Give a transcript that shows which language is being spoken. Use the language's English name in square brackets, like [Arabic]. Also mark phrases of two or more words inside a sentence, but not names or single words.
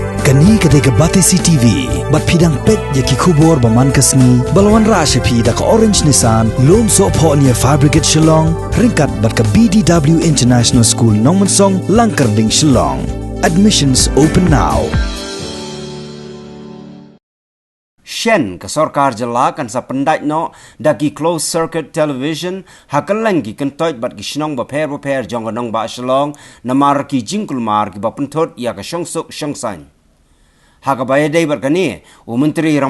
[Khasi] Kani kadega Batisi TV, bat pidang pet yaki kubor baman kasni, balwan rasha pi da ka Orange Nissan, lom so po niya Fabricate Shillong, ringkat bat ka BDW International School Nongmansong, Langkarding Shillong. [English] Admissions open now. [Khasi] Shen ka sarkar jala kan sa pandait no dagi [English] closed circuit television [Khasi] hakalang ki kentoit bat ki shnong ba pher jong nong ba shalong namar ki jingkul mar ki ba punthot ya ka shongsuk shongsan hakabaya dei bar kani Menteri Ramba